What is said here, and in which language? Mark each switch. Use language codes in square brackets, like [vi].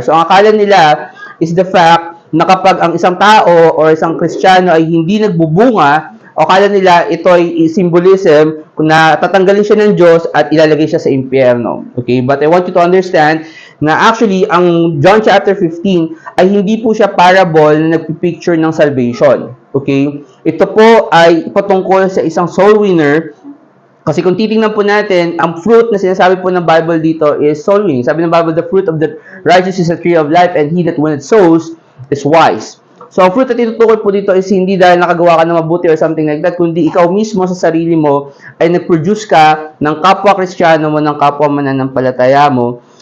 [tl] So ang akala nila is the fact na kapag ang isang tao or isang Kristiyano ay hindi nagbubunga, o akala nila ito ay symbolism na tatanggalin siya ng Diyos at ilalagay siya sa impyerno. Okay? [en] But I want you to understand [tl] na actually ang John chapter 15 ay hindi po siya parable na nagpipicture ng salvation. Okay? Ito po ay patungkol sa isang soul winner. Kasi kung titingnan po natin, ang fruit na sinasabi po ng Bible dito is soul winning. [en] Sabi ng Bible, the fruit of the righteous is a tree of life, and he that winneth souls is wise. [tl] So, ang fruit na tinutukoy po dito is hindi dahil nakagawa ka ng mabuti or something like that, kundi ikaw mismo sa sarili mo ay nag-produce ka ng kapwa Kristiyano mo, ng kapwa mananampalataya mo.